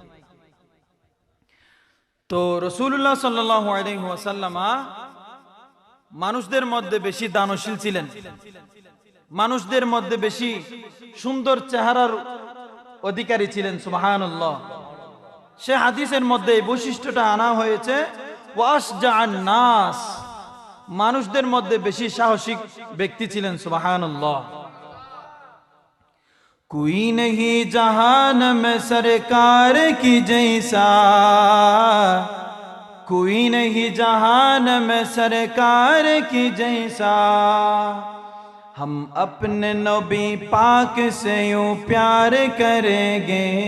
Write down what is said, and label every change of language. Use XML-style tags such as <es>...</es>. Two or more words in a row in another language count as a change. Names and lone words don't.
<bn>তো রাসূলুল্লাহ</bn> <ar>صلى الله عليه وسلم</ar> <bn>মানুষদের মধ্যে বেশি দানশীল ছিলেন, মানুষদের মধ্যে বেশি সুন্দর চেহারার অধিকারী ছিলেন। সুবহানাল্লাহ। সে হাদিসের মধ্যে এই বৈশিষ্ট্যটা আনা হয়েছে,</bn> <ar>وأشجع الناس,</ar> <bn>মানুষদের মধ্যে বেশি সাহসী ব্যক্তি ছিলেন। সুবহানাল্লাহ।</bn> <ur>کوئی نہیں جہان میں سرکار کی جیسا، کوئی نہیں جہان میں سرکار کی جیسا، ہم اپنے نبی پاک سے یوں پیار کریں گے،</ur>